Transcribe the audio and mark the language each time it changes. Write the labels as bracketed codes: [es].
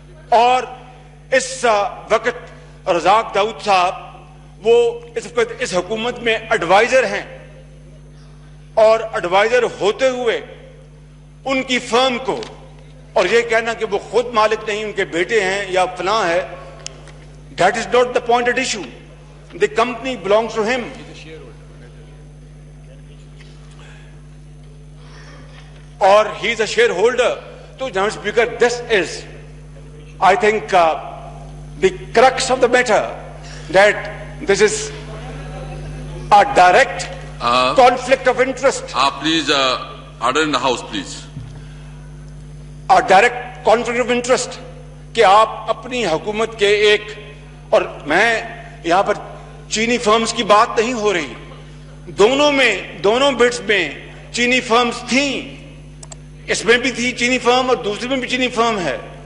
[ur] اور اس وقت رزاق داؤد صاحب وہ اس وقت اس حکومت میں ایڈوائزر ہیں, اور ایڈوائزر ہوتے ہوئے ان کی فرم کو, اور یہ کہنا کہ وہ خود مالک نہیں, ان کے بیٹے ہیں یا فلاں ہے, [en] that is not the point at issue. The company belongs to him. [ur] اور [en] he is a shareholder. [ur] تو جناب speaker, [en] this is I think the crux of the matter, that this is a direct conflict of interest. Please, order in the house, please. A direct conflict of interest [ur] کہ آپ اپنی حکومت کے ایک, اور میں یہاں پر چینی فرمز کی بات نہیں ہو رہی, دونوں بٹس میں چینی فرمز تھیں, اس میں بھی تھی چینی فرم اور دوسری میں بھی چینی فرم ہے.